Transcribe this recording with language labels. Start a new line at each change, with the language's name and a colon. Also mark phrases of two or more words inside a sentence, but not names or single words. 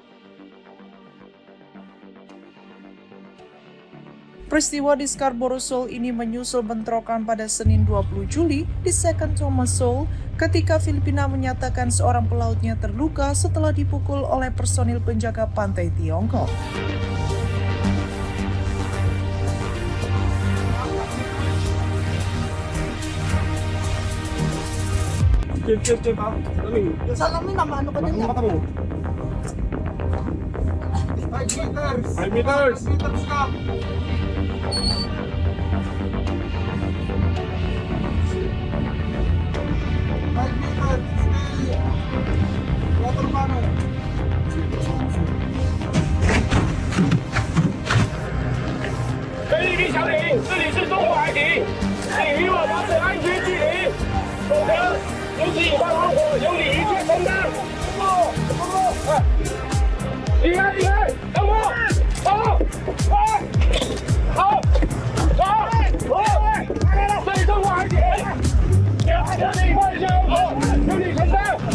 Indonesian: Peristiwa di Scarborough Shoal ini menyusul bentrokan pada Senin 20 Juli di Second Thomas Shoal ketika Filipina menyatakan seorang pelautnya terluka setelah dipukul oleh personil penjaga pantai Tiongkok.
Filipino: Salamin naman, ano ka dyan?
English: 5 meters. 5 meters ka. Water panel.
Chinese: 菲律宾小艇，这里是中国海警，请与我保持安全距离，否则有此以后后果由你一切承担。离开，离开，等我，走，好，这里中国海警，这一块下后果由你承担。